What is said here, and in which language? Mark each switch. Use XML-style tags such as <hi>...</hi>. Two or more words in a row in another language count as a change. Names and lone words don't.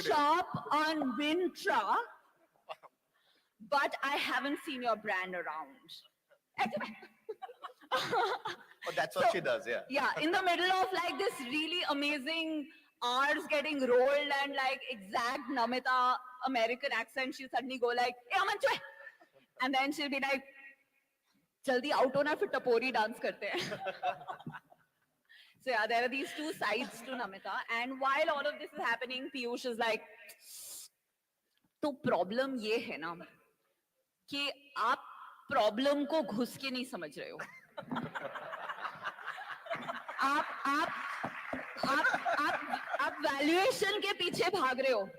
<en>shop on Wintra, but I haven't seen your brand around. Oh, that's what she does, yeah. Yeah, in the middle of like this really amazing R's getting rolled and like exact Namita American accent, she'll suddenly go like, "Hey, Aman, choy!" And then she'll be like,</en> <hi>"जल्दी आउट हो ना, फिर टपोरी डांस करते हैं."</hi> <en>So yeah, there are these two sides to Namita. And while all of this is happening, Peyush is like,</en> <hi>"तो problem ये है ना कि आप problem को घुस के नहीं समझ रहे हो. आप वैल्यूएशन के पीछे भाग रहे हो.</hi>